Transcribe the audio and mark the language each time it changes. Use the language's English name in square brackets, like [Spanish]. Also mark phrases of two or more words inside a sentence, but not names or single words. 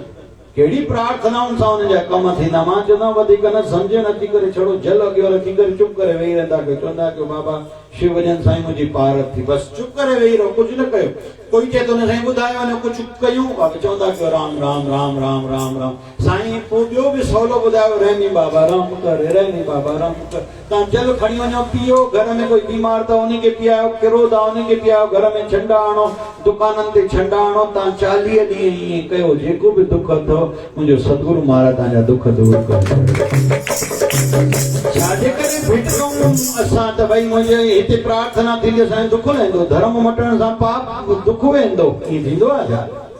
[Sindhi] कहिड़ी प्रार्थनाउनि सां हुननि जा कम थींदा? मां चवंदा वधीक न सम्झे नथी करे छड़ो जल अॻियो रखी करे चुप करे वेही रहंदा कयो। चवंदा कयो बाबा शिव भॼन साईं मुंहिंजी पार थी, बसि चुप करे वेही रहो, कुझु न कयो। कोई चए थो न साईं ॿुधायो न कुझु कयूं, चवंदा कयो राम राम राम राम राम राम। साईं पोइ ॿियो बि सवलो ॿुधायो, रहनी बाबा राम कर, रहनी बाबा राम कर। तव्हां जल खणी वञो पीओ, घर में कोई बीमार अथव उनखे पीआयो, किरो अथव उनखे पीआयो, घर में छंडा आणो, दुकाननि ते छंडा आणो। तव्हां 40 ॾींहं ईअं कयो, जेको बि दुख अथव मुंहिंजो सतगुरु महाराज तव्हांजा दुख दूर करे। छाजे करे भिटूं असां त भई मुंहिंजे हिते प्रार्थना थींदी असांजो दुख वेंदो, धर्म मटण सां पाप दुख वेंदो, ईअं थींदो आहे छा?